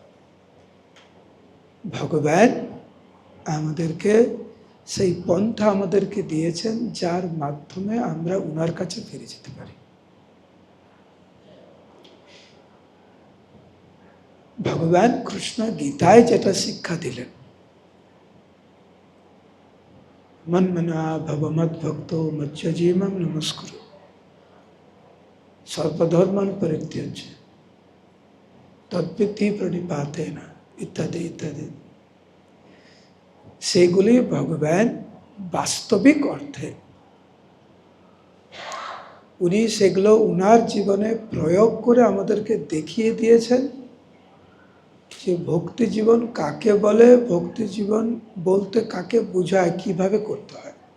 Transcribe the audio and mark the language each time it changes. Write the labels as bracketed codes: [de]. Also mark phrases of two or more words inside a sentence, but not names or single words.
[bn] ভগবান আমাদেরকে সেই পন্থা আমাদেরকে দিয়েছেন যার মাধ্যমে আমরা উনার কাছে ফিরে যেতে পারি। ভগবান কৃষ্ণ গীতায় যেটা শিক্ষা দিলেন, [sa] মন্মনা ভব মদ্ভক্ত মচ্যজীবম নমস্কুরু সর্বধর্মান পরিত্যাজ্য তদ্বিদ্ধি প্রণিপাতেন ইত্যাদি ইত্যাদি। [bn] সেগুলি ভগবান বাস্তবিক অর্থে উনি সেগুলো উনার জীবনে প্রয়োগ করে আমাদেরকে দেখিয়ে দিয়েছেন যে ভক্তি জীবন কাকে বলে, ভক্তি জীবন বলতে কাকে বোঝায়, কিভাবে করতে হয়।